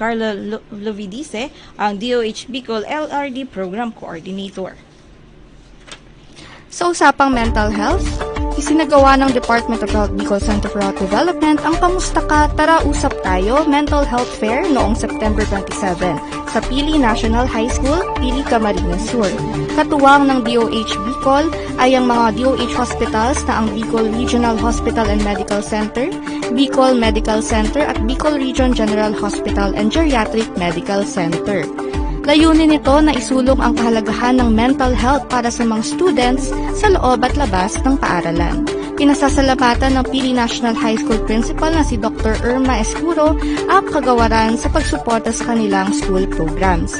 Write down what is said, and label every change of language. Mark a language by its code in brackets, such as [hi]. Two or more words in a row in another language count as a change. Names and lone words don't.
[tl] Carla Lovidice, ang DOH Bicol LRD Program Coordinator. Sa usapang [en] mental health, [tl] isinagawa ng Department of Health Bicol Center for Health Development ang Kamusta Ka, Tara Usap Tayo Mental Health Fair noong September 27 sa Pili National High School, Pili, Camarines Sur. Katuwang ng DOH Bicol ay ang mga DOH hospitals na ang Bicol Regional Hospital and Medical Center, Bicol Medical Center at Bicol Region General Hospital and Geriatric Medical Center. Layunin nito na isulong ang kahalagahan ng [en] mental health [tl] para sa mga students sa loob at labas ng paaralan. Pinasasalamatan ng Pili National High School Principal na si Dr. Irma Escuro ang kagawaran sa pagsuporta sa kanilang [en] school programs.